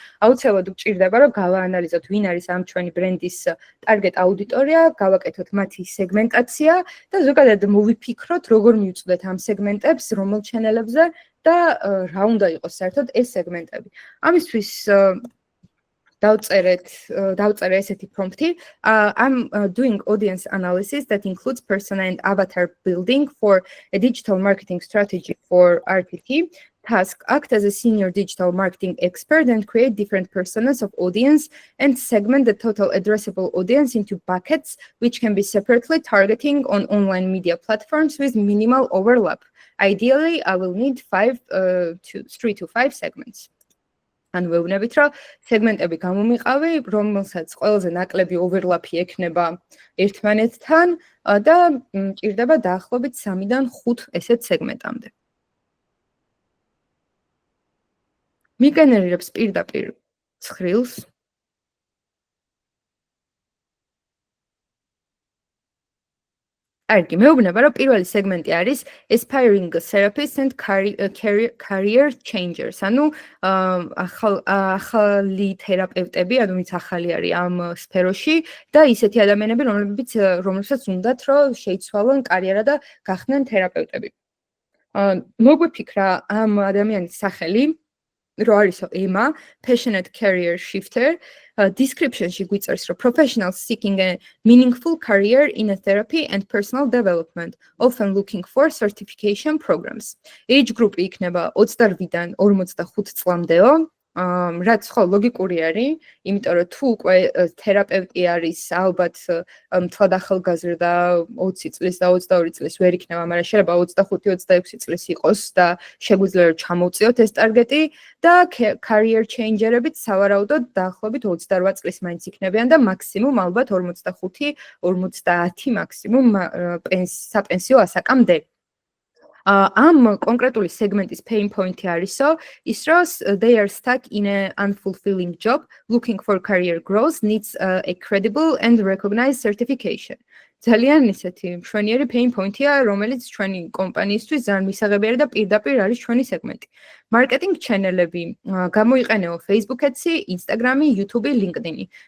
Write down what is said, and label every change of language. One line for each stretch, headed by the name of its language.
Georgian: აუცილებლად გვჭირდება რომ გავაანალიზოთ, ვინ არის ამ ჩვენი ბრენდის ტარგეტ აუდიტორია, გავაკეთოთ მათი სეგმენტაცია და ზოგადად მოვიფიქროთ, როგორ მივწვდეთ ამ სეგმენტებს, რომელ ჩანელებზე და რა უნდა იყოს საერთოდ ეს სეგმენტები. ამისთვის დავწერე ესეთი პრომპტი.
English: I'm doing audience analysis that includes persona and avatar building for a digital marketing strategy for RTT. Task: act as a senior digital marketing expert and create different personas of audience and segment the total addressable audience into buckets which can be separately targeting on online media platforms with minimal overlap. Ideally, I will need 3 to 5 segments.
Georgian: ან ვეუბნებით, რომ სეგმენტები გამომიყავი, რომელსაც ყველაზე ნაკლები overlap-ი ექნება ერთმანეთთან და მჭირდება დაახლოებით 3-დან 5 ესეთ სეგმენტამდე. მიგენერირებს პირდაპირ ცხრილს. კარგი, მეუბნება, რომ პირველი სეგმენტი არის
English: aspiring therapists and career changers.
Georgian: ანუ ახალი თერაპევტები, ანუ ვინც ახალი არის ამ სფეროში და ისეთი ადამიანები, რომლებსაც უნდათ, რომ შეიცვალონ კარიერა და გახდნენ თერაპევტები. მოგვიფიქრა ამ ადამიანის სახელი, რო არისო ემა,
English: passionate career shifter.
Georgian: Description-ში გვიწერს, რომ
English: professionals seeking a meaningful career in a therapy and personal development, often looking for certification programs.
Georgian: Age group იქნება 28-დან 45 წლამდეო. რაც ხო ლოგიკური არის, იმიტომ რომ თუ უკვე თერაპევტი არის, ალბათ მთლად ახალგაზრდა 20 წლის და 22 წლის ვერ იქნება, მაგრამ შეიძლება 25-26 წლის იყოს და შეგვიძლია რომ ჩამოვწიოთ ეს ტარგეტი და career changer-ებით სავარაუდოდ დაახლოებით 28 წლის მაინც იქნებიან და მაქსიმუმ ალბათ 45-50 მაქსიმუმ საპენსიო ასაკამდე. ამ კონკრეტული სეგმენტის pain point-ი არისო, ის რომ
English: they are stuck in an unfulfilling job, looking for career growth, needs a credible and recognized certification.
Georgian: ძალიან ისეთი მშვენიერი pain point-ია, რომელიც ჩვენი კომპანიისთვის ძალიან მისაღებიარი და პირდაპირ არის ჩვენი სეგმენტი. Marketing channel-ები გამოიყენეო Facebook Ads-ი, Instagram-ი, YouTube-ი, LinkedIn-ი.